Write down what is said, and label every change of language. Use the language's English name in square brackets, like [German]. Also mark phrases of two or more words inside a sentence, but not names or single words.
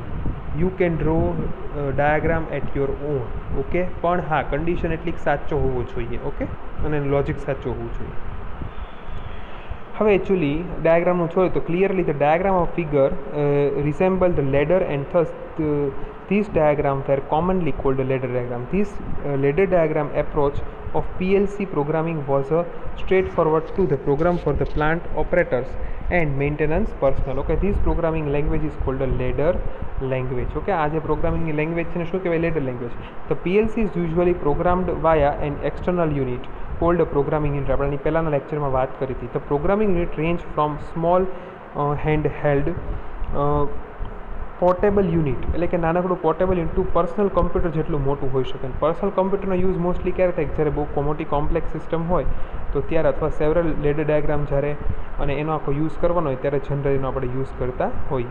[English] you can draw diagram at your own, okay. [Gujarati] પણ હા, કન્ડિશન એટલી સાચો હોવો જોઈએ, ઓકે, અને લોજિક સાચું હોવું જોઈએ. હવે એકચ્યુઅલી ડાયાગ્રામનું છોડે તો [English] clearly the diagram of figure resemble the ladder and thus this diagram were commonly called a ladder diagram. This ladder diagram approach of PLC programming was a straightforward to the program for the plant operators and maintenance personnel. Okay, this programming language is called a ladder language. [Gujarati] Okay, આ જે [English] programming language [Gujarati] છે ને શું કહેવાય? [English] Ladder language. The PLC is usually programmed via an external unit called a programming unit. [Gujarati] આપણે પહેલાના લેક્ચરમાં વાત કરી હતી. [English] The programming unit range from small handheld portable unit [Gujarati] એટલે કે નાનકડું [English] portable unit to personal computer [Gujarati] જેટલું મોટું હોઈ શકે. પર્સનલ કમ્પ્યુટરનો [English] use mostly [Gujarati] ક્યારે થાય? જ્યારે બહુ મોટી [English] complex system [Gujarati] હોય તો ત્યારે, અથવા [English] several ladder diagram [Gujarati] જ્યારે અને એનો આખો યુઝ કરવાનો હોય ત્યારે જનરલીનો આપણે યુઝ કરતા હોઈએ.